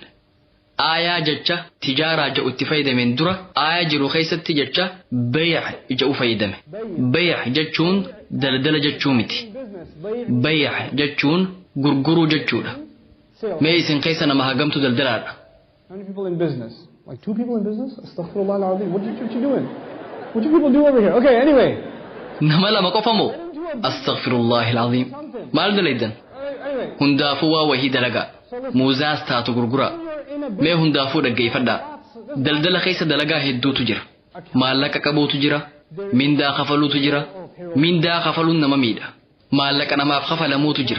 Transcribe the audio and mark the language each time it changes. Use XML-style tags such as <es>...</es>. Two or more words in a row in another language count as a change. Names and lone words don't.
<om>Aayaa jecha tijaaraa jedhu itti fayyadameen dura aayaa jiru keessatti jecha bay' jedhu fayyadame. Bay' jechuun daldala jechuu miti. Bay' jechuun gurguruu jechuudha. Mee isin keessa nama hagamtu daldalaadha?</om> <en>How many people in business? Like 2 people in business?</en> <ar>أستغفر الله العظيم.</ar> <en>What you doing? What do people do over here? Okay, anyway.</en> <om>Nama lama qofa moo?</om> <ar>أستغفر الله العظيم.</ar> <om>Maal dalaydan? Hundaafuu waa wahii dalagaa. Muuzaas taatu gurguraa. Mee hundaafuu dhaggeeffadhaa. Daldala keessa dalagaa hedduutu jira. Maallaqa qabuutu jira. Mindaa kafaluutu jira. Mindaa kafaluun nama miidha. Maallaqa namaaf kafalamuutu jira.</om>